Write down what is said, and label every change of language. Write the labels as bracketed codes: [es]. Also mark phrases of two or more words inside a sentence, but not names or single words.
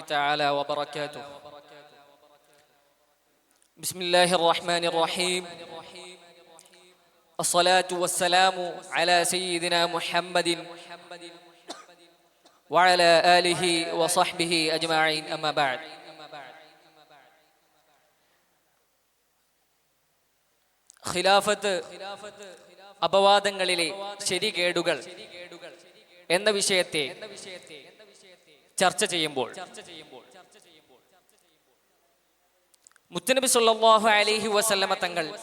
[ar] تعالى وبركاته. بسم الله الرحمن الرحيم. الصلاة والسلام على سيدنا محمد وعلى آله وصحبه أجمعين. أما بعد. [ml] ഖിലാഫത്ത് അപവാദങ്ങളിലെ ശരികേടുകൾ എന്ന വിഷയത്തെ ചർച്ച ചെയ്യുമ്പോൾ മുത്തനബി [ar] صلى الله عليه وسلم [ml] തങ്ങൾ